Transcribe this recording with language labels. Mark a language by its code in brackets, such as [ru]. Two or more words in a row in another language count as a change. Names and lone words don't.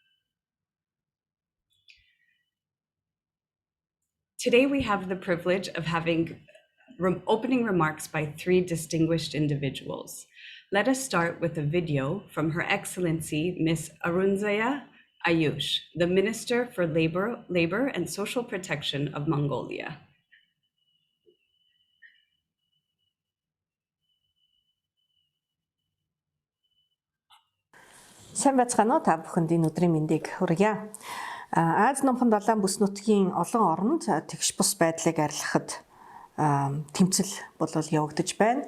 [en] Today we have the privilege of having opening remarks by 3 distinguished individuals. Let us start with a video from Her Excellency Ms. Arunzaya Ayush, the Minister for Labor and Social Protection of Mongolia. [mn] Сайн байцгаана уу та бүхэнд энэ өдрийн мэндийг хүргье. Аз номхон далайн бүс нутгийн олон оронд тэгш бус байдлыг арилгахад тэмцэл болол явагдаж байна.